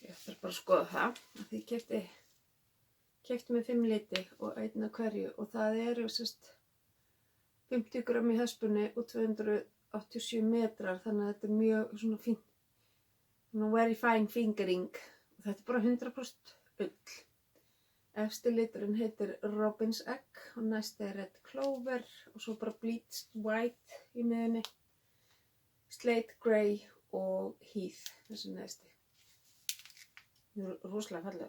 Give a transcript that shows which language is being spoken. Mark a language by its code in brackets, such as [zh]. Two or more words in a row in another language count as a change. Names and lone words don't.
[is] Ég ætla bara að skoða það. Því ég keypti með 5 liti og 1 af hverju og það eru 50 gram í hespunni og 287 metrar, þannig að þetta er mjög svona fínt. [en] Very fine fingering. [is] Og þetta er bara 100% ull. Efsti liturinn heitir Robin's Egg og næsti er Red Clover og svo bara Bleached White í miðunni. Slate Grey og Heath, þessi neðsti. Rosalega fallegur.